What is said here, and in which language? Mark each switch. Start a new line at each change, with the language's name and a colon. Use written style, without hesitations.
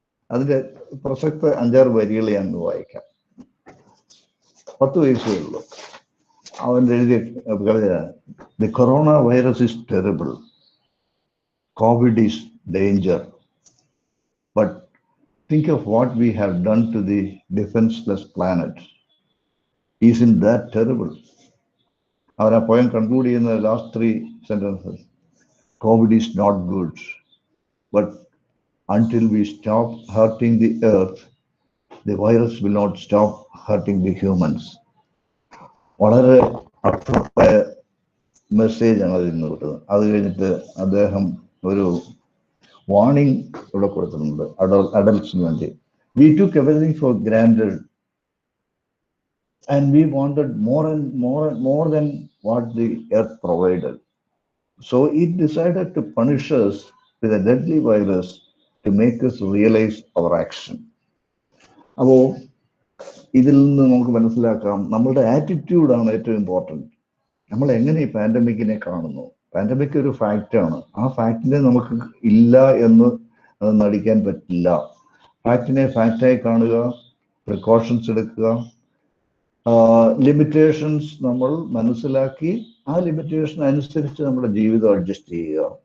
Malayalam: അതിൻ്റെ പ്രസക്ത 5-6 വരികൾ ഞാൻ വായിക്കാം. 10 വയസ്സേ ഉള്ളൂ. അവൻ എഴുതിയ കവിതയാണ്,
English: The corona virus is terrible, COVID is danger, but think of what we have done to the defenseless planet. Isn't that terrible? Our poem concludes in the last 3 sentences. COVID is not good, but until we stop hurting the earth, the virus will not stop hurting the humans.
Malayalam: വളരെ അർത്ഥമായ മെസ്സേജാണ് അതിൽ നിന്ന് കിട്ടുന്നത്. അത് കഴിഞ്ഞിട്ട് അദ്ദേഹം ഒരു warning ഇവിടെ കൊടുത്തിട്ടുണ്ട് അഡൽട്സിന് വേണ്ടി.
English: We took everything for granted and we wanted more than what the earth provided. So it decided to punish us with a deadly virus to make us realize our action.
Malayalam: അപ്പോൾ ഇതിൽ നിന്ന് നമുക്ക് മനസ്സിലാക്കാം, നമ്മളുടെ ആറ്റിറ്റ്യൂഡാണ് ഏറ്റവും ഇമ്പോർട്ടൻറ്റ്. നമ്മൾ എങ്ങനെ ഈ പാൻഡമിക്കിനെ കാണുന്നു. പാൻഡമിക് ഒരു ഫാക്റ്റാണ്. ആ ഫാക്റ്റിനെ നമുക്ക് ഇല്ല എന്ന് നടിക്കാൻ പറ്റില്ല. ഫാക്റ്റിനെ ഫാക്റ്റായി കാണുക, പ്രിക്കോഷൻസ് എടുക്കുക, ലിമിറ്റേഷൻസ് നമ്മൾ മനസ്സിലാക്കി ആ ലിമിറ്റേഷൻ അനുസരിച്ച് നമ്മുടെ ജീവിതം അഡ്ജസ്റ്റ് ചെയ്യുക.